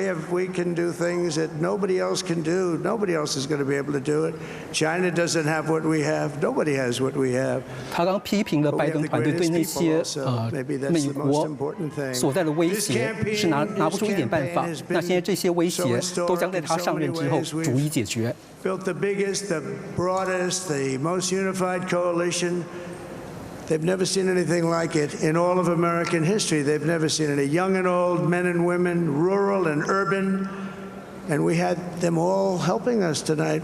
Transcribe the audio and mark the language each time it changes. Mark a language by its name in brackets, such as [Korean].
[English] We can do things that nobody else can do. Nobody else is going to be able to do it. China doesn't have what we have. Nobody has what we have. [Chinese] 他刚批评了拜登团队对那些美国所在的威胁是拿不出一点办法。那现在这些威胁都将在他上任之后逐一解决。 [English] Built the biggest, the broadest, the most unified coalition. They've never seen anything like it in all of American history. They've never seen it. Young and old, men and women, rural and urban. And we had them all helping us tonight.